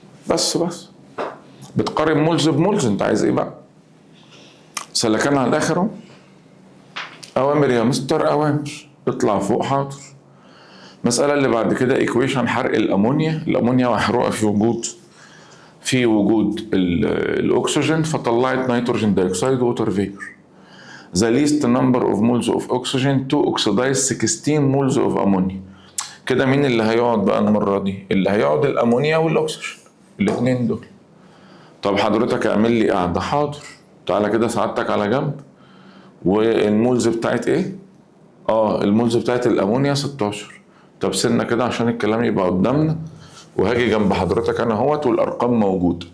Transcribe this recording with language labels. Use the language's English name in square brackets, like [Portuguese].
[Arabic] بس بتقارن مولز بمولز، انت عايز ايه بقى؟ سلكان على الاخر اهو. اوامر يا مستر اوامر، اطلع فوق حاضر. المسألة اللي بعد كده ايكويشن حرق الامونيا. الامونيا محروقة في وجود الاكسجين، فطلعت نيتروجين دايوكسيد ووتر فيبر. [English] The least number of moles of oxygen to oxidize 16 moles of ammonia. [Arabic] كده مين اللي هيقعد بقى المرة دي؟ اللي هيقعد الامونيا والاكسجين، الاتنين دول. طب حضرتك اعمل لي قاعدة. حاضر، تعالى كده سعادتك على جنب. والمولز بتاعت ايه؟ المولز بتاعت الامونيا 16. طب سنة كده عشان الكلام يبقى قدامنا، وهاجي جنب حضرتك انا اهوت والارقام موجودة.